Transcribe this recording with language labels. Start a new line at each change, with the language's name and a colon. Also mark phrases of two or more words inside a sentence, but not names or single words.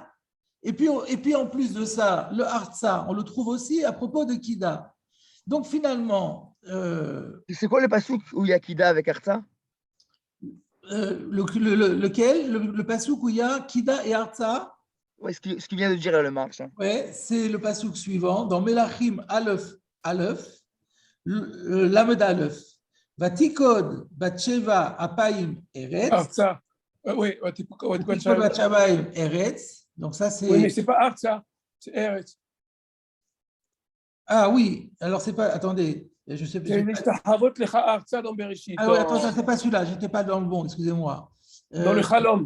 French: Et puis en plus de ça, le Arza, on le trouve aussi à propos de Kida. Donc finalement. C'est quoi le pasuk où il y a Kida avec Arza? Lequel? Le pasuk où il y a Kida et Arza. Ouais, ce qui vient de dire le Marche. Ouais, c'est le pasuk suivant dans
Hebrew: מלכים אלף למד אלף. ותקד בת שבע אפים ארץ.
French: Arza. Oui,
Hebrew: ותקד בת שבע ארץ.
French: Donc ça c'est. Oui, mais c'est pas Arza, c'est Eretz. Ah oui, alors c'est pas. Attendez. Je sais C'est l'
Hebrew: השתחוות לך ארצה
French: dans Bereshit. Ah oui, attends, c'est pas celui-là, j'étais pas dans le bon, excusez-moi. Dans le Chalom.